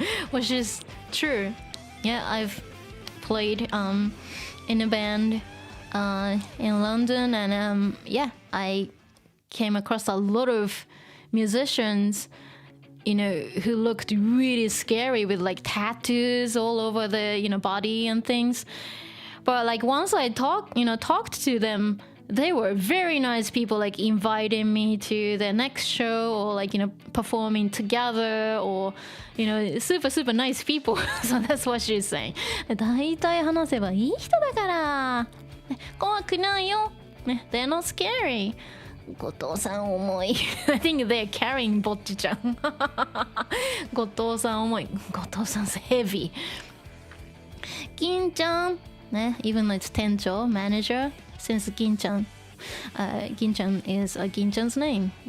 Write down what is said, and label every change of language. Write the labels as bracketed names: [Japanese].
[English] Which is true. Yeah, I've played in a band in London, and yeah, I came across a lot of musicians, you know, who looked really scary with like tattoos all over the, you know, body and things. But like once I talked to them, they were very nice people, like inviting me to their next show or like, you know, performing together or, you know, super nice people. So that's what she's saying. [Japanese] 大体話せばいい人だから。怖くないよ。ね、 [English] they're not scary. [Japanese] 後藤さん重い。 [English] I think they're carrying ぼっちちゃん。 [Japanese] 後藤さん重い。 [English] 後藤さん 's heavy. [Japanese] 銀ちゃん。 [English] ね、even though it's 店長 manager, since 銀ちゃん Ginchen is Ginchen's name.